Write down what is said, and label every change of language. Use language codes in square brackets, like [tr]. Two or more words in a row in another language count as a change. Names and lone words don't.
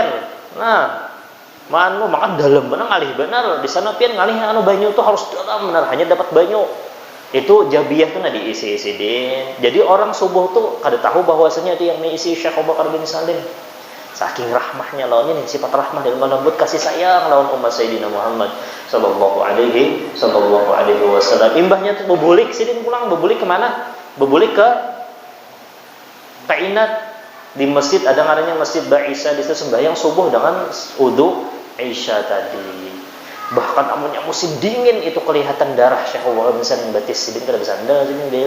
[bjn] Nah, manu makan dalam benar ngalih benar. Di sana pian ngalih anu banyu tuh harus dalam benar. Hanya dapat banyu. Itu jabiyah tuh nggak diisi Sidin. Jadi orang subuh tuh kada tahu bahwasanya dia yang diisi Syekh Abu Bakar bin Salim. Saking rahmahnya lawannya nih, sifat rahmah dan lembut kasih sayang lawan umat Sayyidina Muhammad [ar] صلى الله عليه وسلم. [bjn] Imbahnya tuh bebulik Sidin pulang, bebulik kemana? Bebulik ke Inat. Di masjid ada ngarannya Masjid Ba'isa, di situ sembahyang subuh dengan wudu Isya tadi. Bahkan amunnya musim dingin itu kelihatan darah Syekh Abu Bakar bin Salim batis Sidin kada bersandar sini dia.